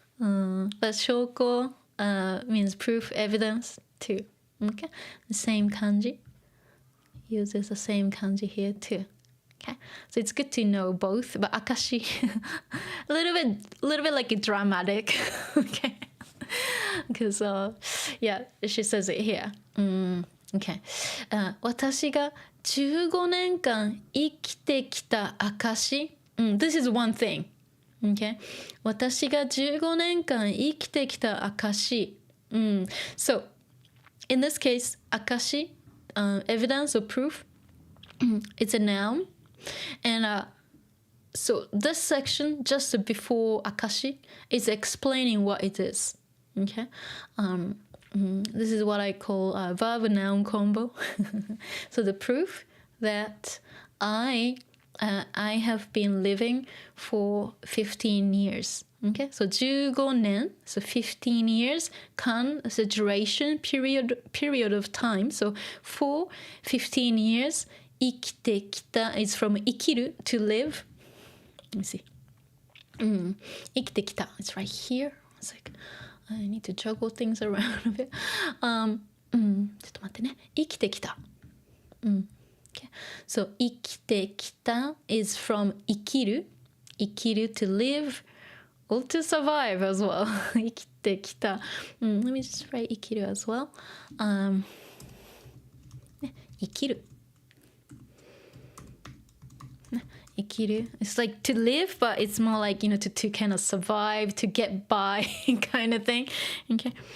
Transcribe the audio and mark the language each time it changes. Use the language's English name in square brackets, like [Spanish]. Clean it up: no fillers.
[English] But shoko means proof, evidence too. Okay. The same kanji. Uses the same kanji here too. Okay. So it's good to know both. But akashi, a little bit like a dramatic. Okay. Because she says it here. Okay. [Japanese] 私が15年間生きてきた証。 [English] This is one thing. Okay. [Japanese] 私が15年間生きてきた証。 [English] So, in this case, akashi, evidence or proof, it's a noun. And so this section, just before akashi, is explaining what it is. Okay. This is what I call verb-noun combo. So the proof that I have been living for 15 years. Okay, so 15年, so 15 years, kan is a duration, period of time. So for 15 years, 生きてきた is from 生きる, to live. Let me see. 生きてきた, it's right here. It's like, I need to juggle things around a bit. [Japanese] ちょっと待ってね。生きてきた。Okay. [English] So 生きてきた is from 生きる。生きる to live or to survive as well. [Japanese] 生きてきた。 [English] Let me just write 生きる as well. [Japanese] 生きる。 [English] 生きる It's like to live, but it's more like, to kind of survive, to get by kind of thing. Okay.